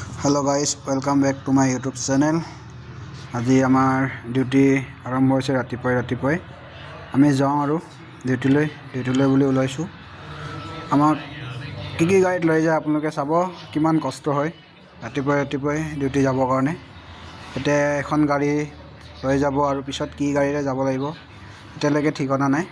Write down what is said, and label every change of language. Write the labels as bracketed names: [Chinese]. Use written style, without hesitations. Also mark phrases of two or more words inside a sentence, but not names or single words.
[English] hello guys welcome back to my YouTube channel. [Assamese] আজি আমাৰ डिউটি आरम्भ হৈছে ৰাতিপুৱাই আমি যাওঁ আৰু ডিউটিলৈ বুলি ওলাইছো। আমাক কি গাড়ীত লৈ যায় আপোনালোকে চাব কিমান কষ্ট হয় ৰাতিপুৱাই ডিউটি যাবৰ কাৰণে। এতিয়া এখন গাড়ী লৈ যাব আৰু পিছত কি গাড়ীৰে যাব লাগিব এতিয়ালৈকে ঠিকনা নাই।